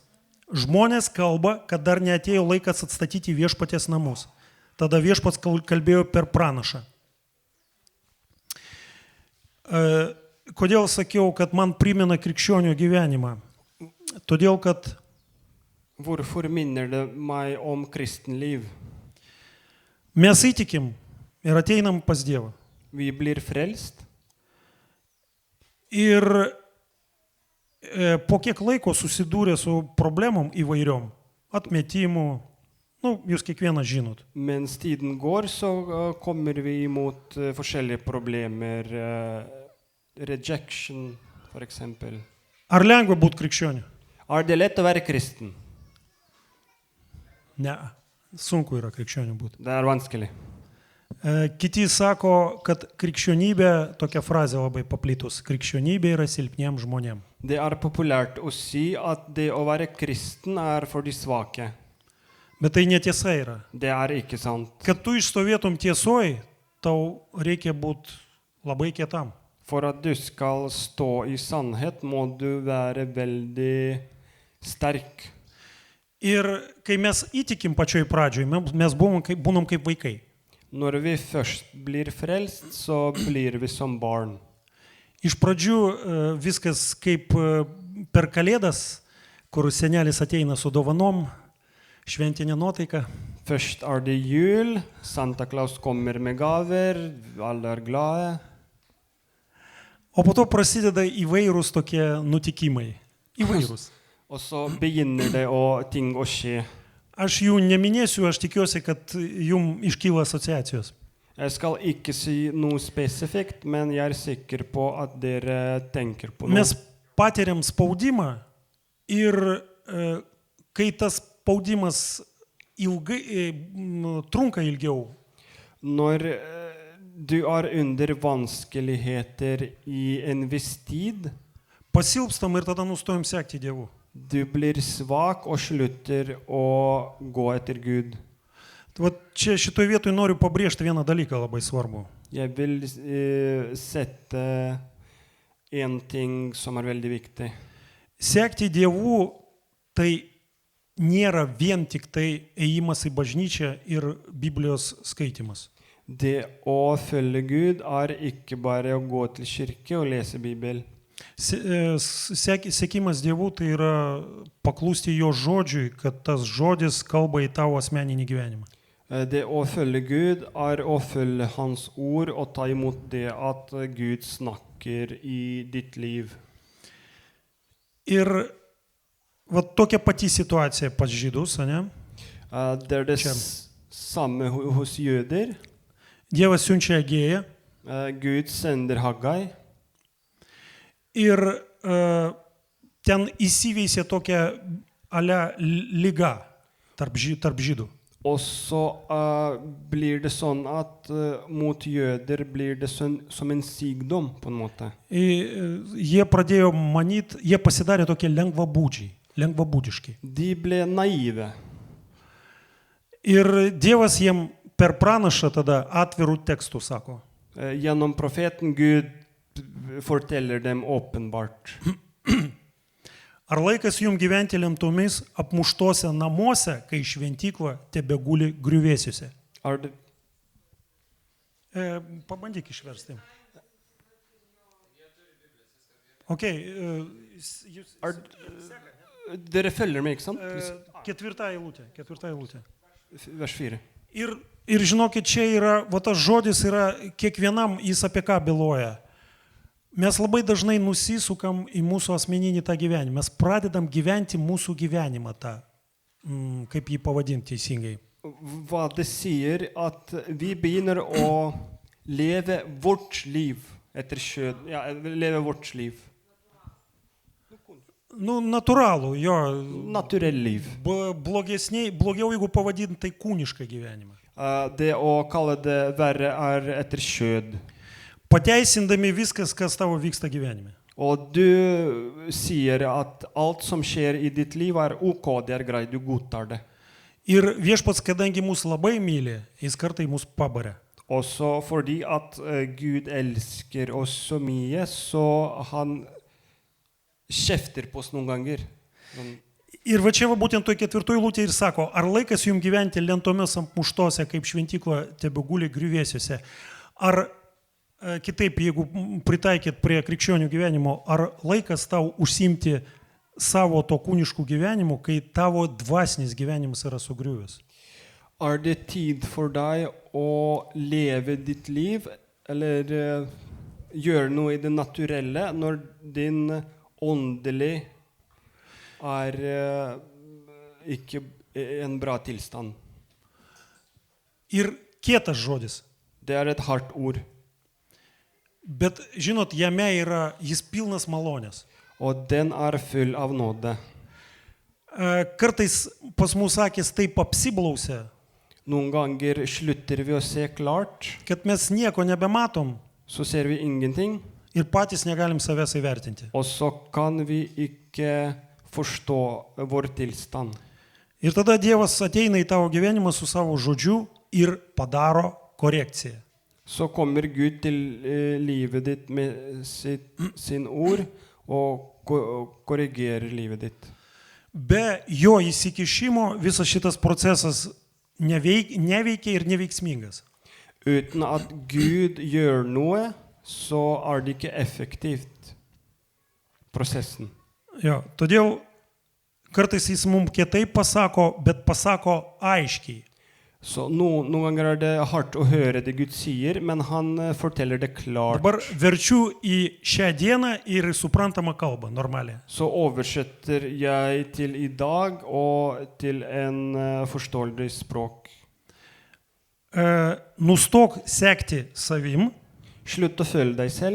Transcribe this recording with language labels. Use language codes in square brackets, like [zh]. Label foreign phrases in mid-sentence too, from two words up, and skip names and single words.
[lt] Žmonės kalba, kad dar neatėjo laikas atstatyti viešpaties namus. Tada viešpats kalbėjo per pranašą. Kodėl sakiau, kad man primena krikščionio gyvenimą? Todėl, kad [no] Hvorfor minner det meg om kristenliv? [lt] mes įtikim ir ateinam pas Dievą. [no] Vi blir frelst, [lt] Ir po kiek laiko susidūrė su problemom įvairiom, atmetimu, jūs kiekvienas žinot. [no] mens tiden går, så kommer vi imot forskjellige problemer. Rejection, for eksempel. [lt] Ar lengva būti krikščioniu? [no] Er det lett å være kristen? [lt] Ne, sunku yra krikščioniu būti. [no] Det er vanskelig. [lt] Kiti sako, kad krikščionybė, tokia frazė labai paplitus, krikščionybė yra silpniem žmonėm. [no] Det er populært å si at det å være kristen er for de svake. [lt] Bet tai netiesa yra. [no] Det er ikke sant. [lt] Kad tu išstovėtum tiesoj, tau reikia būti labai kietam. [no] For at du skal stå i sannhet, må du være veldig sterk. [lt] Ir kai mes įtikim pačioj pradžioj, mes būnam kaip vaikai. [no] Når vi først blir frelst, så blir vi som barn. [lt] Iš pradžių viskas kaip per Kalėdas, kur senelis ateina su dovanom, šventinė nuotaika. [no] Først er det jul, Santa Claus kommer med gaver, alle er glade. [lt] O po to prasideda įvairūs tokie nutikimai. Įvairūs. [no] Og så begynner det ting å skje. [lt] Aš jų neminėsiu, aš tikiuosi, kad jum iškyla asociacijos. [no] Jeg skal ikke si noe spesifikt, men jeg er sikker på at dere tenker på noe. [lt] Mes patiriam spaudimą ir kai tas spaudimas trunka ilgiau, [no] Når du er under vanskeligheter i en viss tid, [lt] pasilpstam ir tada nustojam sekti Dievu. [no] du blir svak og slutter å gå etter Gud. [lt] Vat čia šitoj vietoj noriu pabrėžti vieną dalyką labai svarbu. [no] Jeg vil sette en ting som er veldig viktig. [lt] Sekti Dievu tai nėra vien tik tai ėjimas į bažnyčią ir Biblijos skaitimas. [no] Det å følge Gud er ikke bare å gå til kirke og lese Bibel. [lt] Sekimas Dievu tai yra paklusti jo žodžiui, kad tas žodis kalba į tavo asmeninį gyvenimą. [no] Det å følge Gud er å følge Hans ord og ta imot det at Gud snakker i ditt liv. [lt] Ir vat tokia pati situacija pas žydus, ne? [no] Det er det samme hos jøder. [lt] Dievas siunčia Agėją [no] Gud sender Haggai. [lt] ir ten įsiveisė tokia ale liga tarp žydų. [no] Og så blir det sånn at mot jøder blir det som en sykdom på en måte. [lt] Jie pradėjo manyti, jie pasidarė tokie lengvabūdiški. [no] De ble naive. [lt] Ir Dievas jiem per pranašą tada atvirų tekstų sako. [no] Gjennom profeten Gud forteller dem åpenbart. [lt] Ar laikas jums gyventi lemtomis apmuštose namuose, kai šventykla tebeguli griuvėsiuose? Pabandyk išversti. [no] Dere følger meg, ikke sant? [lt] Ketvirta eilutė. [no] Vers 4. [lt] Ir žinokit, čia yra, va tas žodis yra kiekvienam, jis apie ką byloja. Mes labai dažnai nusisukam į mūsų asmeninį tą gyvenimą. Mes pradedam gyventi mūsų gyvenimą tą, kaip jį pavadinti teisingai. [no] Hva det sier at vi begynner å leve vårt liv etter kjød. Ja, leve vårt liv. [lt] Natūralų, jo. [no] Naturell liv. [lt] Blogiau, jeigu pavadinti tai kūnišką gyvenimą. [no] Det å kalle det verre er etter kjød. [lt] Pateisindami viskas, kas tavo vyksta gyvenime. [no] Og du sier at alt som skjer i ditt liv er ok, det er greit, du godtar det. [lt] Ir viešpats, kadangi mus labai myli, jis kartai mus pabarė. [no] Også fordi at Gud elsker oss så mye, så han kjefter på oss noen ganger. [lt] Ir va čia va būtent toj ketvirtoj lūtė ir sako, ar laikas jums gyventi lentomis apmuštose, kaip šventykla tebeguli griuvėsiuose, ar kitaip, jeigu pritaikyt prie krikščionių gyvenimo, ar laikas tau užsimti savo to kūniškų gyvenimų, kai tavo dvasinis gyvenimas yra sugriuvęs? [no] Det tid for deg å leve ditt liv, eller gjøre noe i det naturelle, når din åndelig ikke en bra tilstand? [lt] Ir kietas žodis. [no] Det et hardt ord. [lt] Bet, žinot, jame yra, jis pilnas malonės. [no] Og den full av nåde. [lt] Kartais pas mus akis taip apsiblausia, [no] Noen ganger slutter vi å se klart, [lt] kad mes nieko nebematom [no] så ser vi ingenting, [lt] ir patys negalim savęs įvertinti. [no] og så kan vi ikke forstå vår tilstand. [lt] Ir tada Dievas ateina į tavo gyvenimą su savo žodžiu ir padaro korekciją. [no] Så kommer Gud til livet ditt med sin ord og korrigerer livet ditt. [lt] Be jo įsikišimo visas šitas procesas neveikia ir neveiksmingas. [no] Uten at Gud gjør noe, så det ikke effektivt, prosessen. [lt] Jo, todėl kartais jis mums kietai pasako, bet pasako aiškiai. [no] Så noen ganger det hardt å høre det Gud sier, men han forteller det klart. [lt] Dabar verčiu į šią dieną ir suprantamą kalbą, normaliai. [no] Så oversetter jeg til i dag og til en forståelig språk. [lt] Nustok sekti savim, [no] Slutt å følge deg selv,